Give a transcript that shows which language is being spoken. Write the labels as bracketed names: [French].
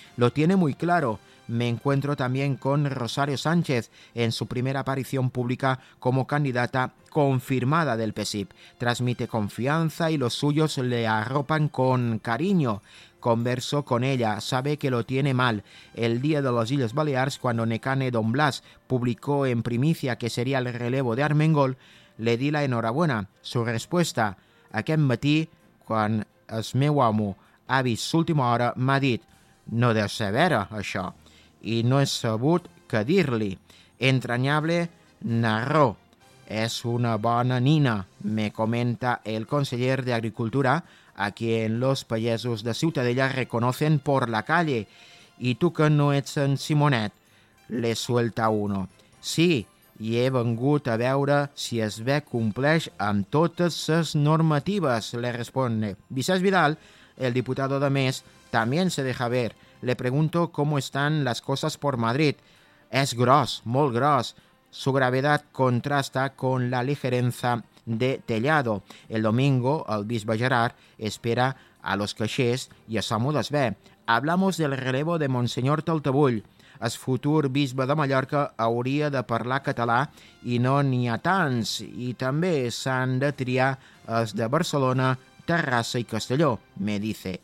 [Spanish] Lo tiene muy claro. Me encuentro también con Rosario Sánchez en su primera aparición pública como candidata confirmada del PSIP. Transmite confianza y los suyos le arropan con cariño. Converso con ella, sabe que lo tiene mal. El día de las Illes Balears, cuando Nekane Don Blas publicó en primicia que sería el relevo de Armengol, le di la enhorabuena. Su respuesta, [Catalan] aquest matí, quan es meu amo ha vist l'última hora, m'ha dit, no deu ser vera, això. I no he sabut què dir-li. Entranyable, narró. És una bona nina, [Spanish] me comenta el conseller d'Agricultura, a quien los pagesos de Ciutadella reconocen por la calle. [Catalan] I tu que no ets en Simonet, [Spanish] le suelta uno. [Catalan] Sí, i he vengut a veure si es ve compleix amb totes les normatives, [Spanish] le responde. Vicenç Vidal, el diputado de Més, también se deja ver. Le pregunto cómo están las cosas por Madrid. [Catalan] Es gros, molt gros. [Spanish] Su gravedad contrasta con la ligereza de Tellado. El domingo, el bisbe Gerard espera a los caixers i a Samu Desbé. Hablamos del relevo de Monseñor Taltabull. [Catalan] El futur bisbe de Mallorca hauria de parlar català i no n'hi ha tants. I també s'han de triar els de Barcelona, Terrassa i Castelló, [Spanish] me dice.